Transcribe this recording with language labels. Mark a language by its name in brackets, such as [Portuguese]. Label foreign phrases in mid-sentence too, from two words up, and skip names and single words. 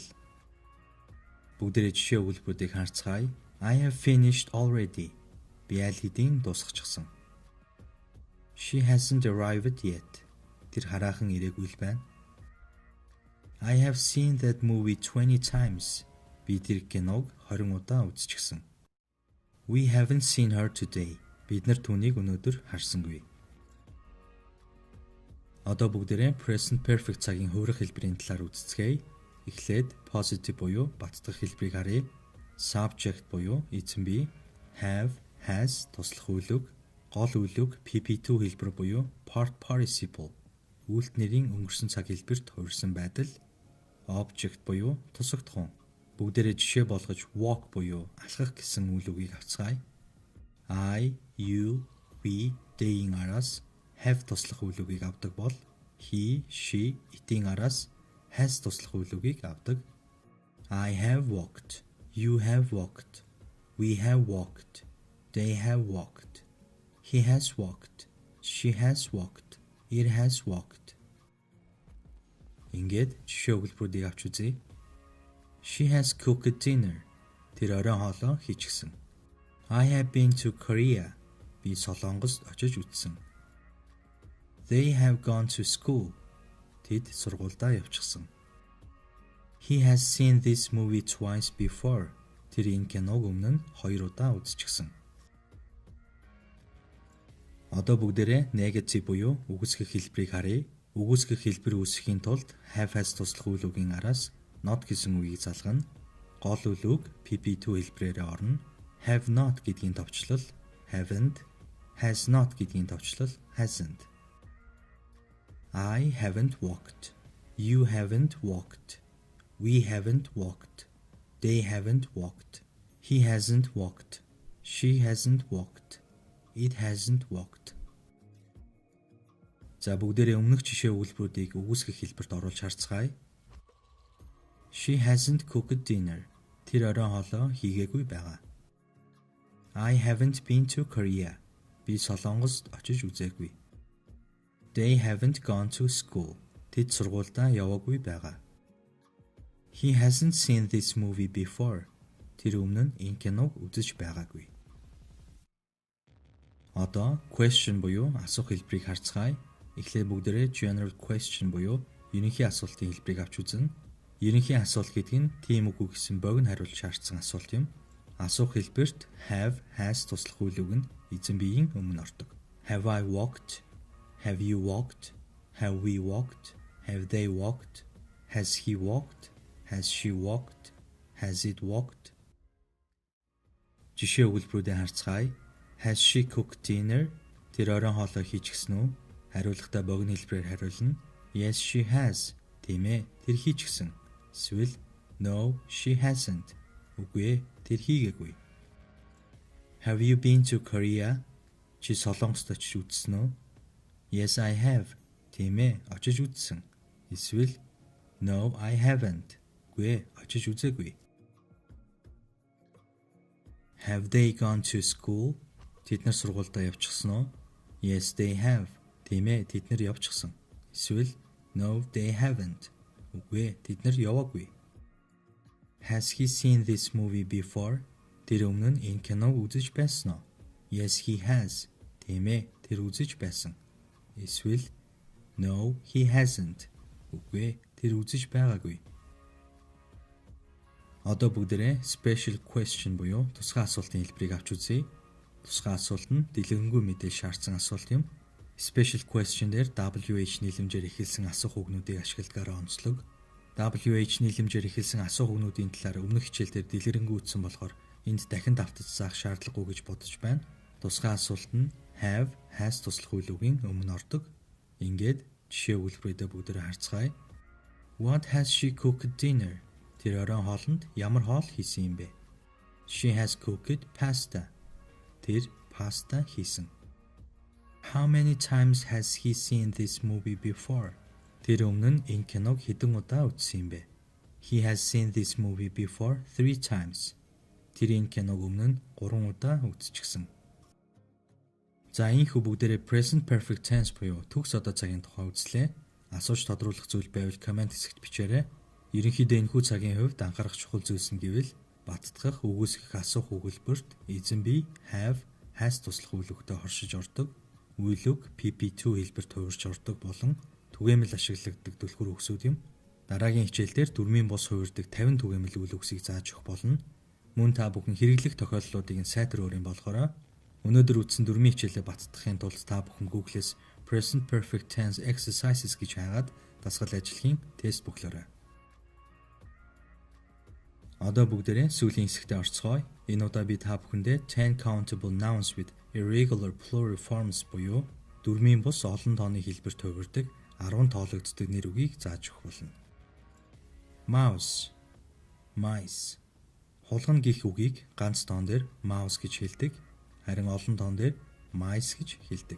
[Mongolian] Бүгдээрээ жишээ өгүүлбэрүүдийг харцгаая. [English] I have finished already. [Mongolian] Би аль хэдийн дуусгачихсан. [English] She hasn't arrived yet. [Mongolian] Тэр хараахан ирээгүй л байна. [English] I have seen that movie 20 times. [Mongolian] Би тэр киног 20 удаа үзчихсэн. [English] We haven't seen her today. [Mongolian] Бид нар түүнийг өнөөдөр харсангүй. Одоо бүгдээрээ [English] present perfect [Mongolian] цагийн хуурах хэлбэрийн талаар үздэцгээе. Эхлээд positive буюу баттдах хэлбэрийг харъя. Subject буюу эзэн бий, [English] have, has [Mongolian] туслах үйл үг, гол үйл үг PP2 хэлбэр буюу [English] part participle, [Mongolian] үйлдэл нэрийн өнгөрсөн цаг хэлбэрт хувирсан байдал, object буюу тусагт хүн. Бүгдээрээ жишээ болгож walk буюу алхах гэсэн үйл үгийг авцгаая. [English] I, you, we, [Mongolian] they-ийн араас have туслах үйл үгийг авдаг бол [English] he, she, [Mongolian] it-ийн араас has туслах үйл үгийг авдаг. [English] I have walked. You have walked. We have walked. They have walked. He has walked. She has walked. It has walked. [Mongolian] Ингээд жишээ өгүүлбэрүүдийг авч үзье. [English] She has cooked dinner. [Mongolian] Тэр оройн хоолоо хийчихсэн. [English] I have been to Korea. [Mongolian] Би Солонгост очиж үзсэн. [English] They have gone to school. [Mongolian] Тэд сургуульдаа явчихсан. [English] He has seen this movie twice before. [Mongolian] Тэр энэ киног өмнө нь 2 удаа үзчихсэн. Одоо бүгдээрээ negative буюу үгүйсгэх хэлбэрийг харъя. Үгүйсгэх хэлбэр үүсгэхийн тулд [English] have has [Mongolian] туслах үйл үгийн араас not гэсэн үгийг залгана. Гол үйл үг PP2 хэлбэрээр орно. [English] Have not [Mongolian] гэдгийн товчлол [English] haven't, has not [Mongolian] гэдгийн товчлол [English] hasn't. I haven't walked. You haven't walked. We haven't walked. They haven't walked. He hasn't walked. She hasn't walked. It hasn't walked. [Mongolian] За бүгдээрээ өмнөх жишээ өгүүлбэрүүдийг үгүйсгэх хэлбэрт оруулж харцгаая. [English] She hasn't cooked dinner. [Mongolian] Тэр оройн хоолоо хийгээгүй байгаа. [English] I haven't been to Korea. [Mongolian] Би Солонгост очиж үзээгүй. [English] They haven't gone to school. [Mongolian] Тэд сургуульдаа яваагүй байгаа. [English] He hasn't seen this movie before. [Mongolian] Тэр өмнө нь энэ киног үзэж байгаагүй. Одоо question буюу асуух хэлбэрийг харцгаая. Эхлээд бүгдээрээ [English] general question [Mongolian] буюу ерөнхий асуултын хэлбэрийг авч үзнэ. Ерөнхий асуулт гэдэг нь тийм үгүй гэсэн богино хариулт шаардсан асуулт юм. Асуух хэлбэрт [English] have, has [Mongolian] туслах үйл үг нь эзэн биеийн өмнө ордог. [English] Have I walked? Have you walked? Have we walked? Have they walked? Has he walked? Has she walked? Has it walked? [Mongolian] Жишээ өгүүлбэрүүдээ харцгаая. [English] Has she cooked dinner? [Mongolian] Тэр оройн хоолой хийж гисэн үү? Хариулахдаа богино хэлбэрээр хариулна. [English] Yes, she has. [Mongolian] Тийм ээ, тэр хийж гисэн. Эсвэл [English] no, she hasn't. [Mongolian] Үгүй ээ, тэр хийгээгүй. [English] Have you been to Korea? [Mongolian] Чи Солонгост очиж үзсэн үү? [English] Yes, I have. [Mongolian] Тийм ээ, очиж үзсэн. Эсвэл [English] no, I haven't. [Mongolian] Үгүй ээ, очиж үзээгүй. [English] Have they gone to school? [Mongolian] Тэд нар сургуультай явчихсан уу? [English] Yes, they have. [Mongolian] Тийм ээ, тэд нар явчихсан. Эсвэл [English] no, they haven't. [Mongolian] Үгүй ээ, тэд нар яваагүй. [English] Has he seen this movie before? [Mongolian] Тэр өмнө нь энэ киног үзэж байсан уу? [English] Yes, he has. [Mongolian] Тийм ээ, тэр үзэж байсан. Эсвэл [English] no, he hasn't. [Mongolian] Үгүй ээ, тэр үзэж байгаагүй. Одоо бүгдээрээ [English] special question [Mongolian] буюу тусгай асуултын хэлбэрийг авч үзье. Тусгай асуулт нь дэлгэрэнгүй мэдээлэл шаардсан асуулт юм. [English] Special question [Mongolian] дээр WH нийлэмжээр эхэлсэн асуух үгнүүдийг ашигладагаараа онцлог. WH нийлэмжээр эхэлсэн асуух үгнүүдийн талаар өмнөх хичээлдээр дэлгэрэнгүй үтсэн болохоор энд дахин давтаж заах шаардлагагүй гэж бодож байна. Тусгай асуулт нь [English] have, has [Mongolian] туслах үйл үгийн өмнө ордог. Ингээд жишээ өгүүлбэрүүдээ бүгдээрээ харцгаая. [English] What has she cooked dinner? [Mongolian] Тэр оройн хоолнд ямар хоол хийсэн юм бэ? [English] She has cooked pasta. [Mongolian] Тэр паста хийсэн. [English] How many times has he seen this movie before? [Mongolian] Тэр өмнө нь энэ киног хэдэн удаа үзсэн юм бэ? [English] He has seen this movie before 3 times. [Mongolian] Тэр энэ киног өмнө нь 3 удаа үзчихсэн. За энэхүү бүгдээрээ [English] present perfect tense [Mongolian] буюу төгс одоо цагийн тухай үзлээ. Асууж тодруулах зүйл байвал комент хэсэгт бичээрэй. Ерөнхийдөө энэхүү цагийн хувьд анхаарах чухал зүйлс нь гэвэл баттгах, үгүйсгэх асуух өгүүлбэрт эзэн бие [English] have, has [Mongolian] туслах үйл өгтөд хоршиж ордог. Үйл үг PP2 хэлбэрт хувирч ордог болон түгээмэл ашиглагддаг түлхүүр үгсүүд юм. Дараагийн хичээлдээр дүрмийн бус хувирдаг 50 түгээмэл үйл үгсийг зааж өгөх болно. Мөн та бүхэн хэрэглэх тохиолдлуудыг сайтар өөрийн болохоор өнөөдөр үзсэн дүрмийн хичээлээ баттгахын тулд та бүхэн Google-с [English] Present Perfect Tense Exercises [Mongolian] гэж хайгаад дасгал ажиллахын тест бүглөөрэй. Одоо бүгдээрээ сүүлийн хэсэгтээ орцгоё. Энэ удаа би та бүхэндээ 10 [English] countable nouns with irregular plural forms [Mongolian] буюу дүрмийн бус олон тооны хэлбэрт хувирдаг 10 тоологддог нэр үгийг зааж өгөх болно. [English] Mouse, mice. [Mongolian] Хулгана гэх үгийг ганц тоон дээр mouse гэж хэлдэг, харин олон тоон дээр mice гэж хэлдэг.